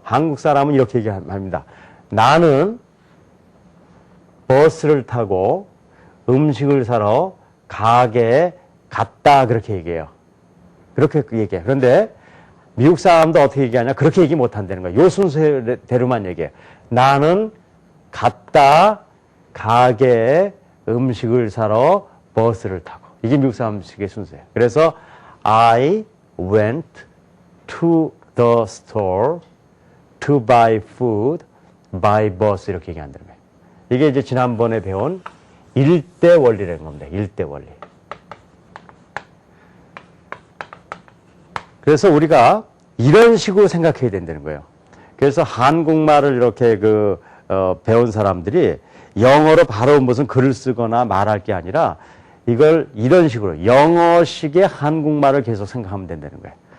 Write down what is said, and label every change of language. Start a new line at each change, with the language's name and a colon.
Korean: 한국 사람은 이렇게 얘기합니다. 나는 버스를 타고 음식을 사러 가게에 갔다 그렇게 얘기해요. 그렇게 얘기해요. 그런데 미국 사람도 어떻게 얘기하냐? 그렇게 얘기 못 한다는 거예요. 요 순서대로만 얘기해요. 나는 갔다 가게에 음식을 사러 버스를 타고. 이게 미국 사람식의 순서예요. 그래서
English: I went to the store to buy food by bus
Korean: 이렇게 얘기한다는 거예요. 이게 이제 지난번에 배운 일대 원리라는 겁니다. 일대 원리. 그래서 우리가 이런 식으로 생각해야 된다는 거예요. 그래서 한국말을 이렇게 배운 사람들이 영어로 바로 무슨 글을 쓰거나 말할 게 아니라 이걸 이런 식으로 영어식의 한국말을 계속 생각하면 된다는 거예요.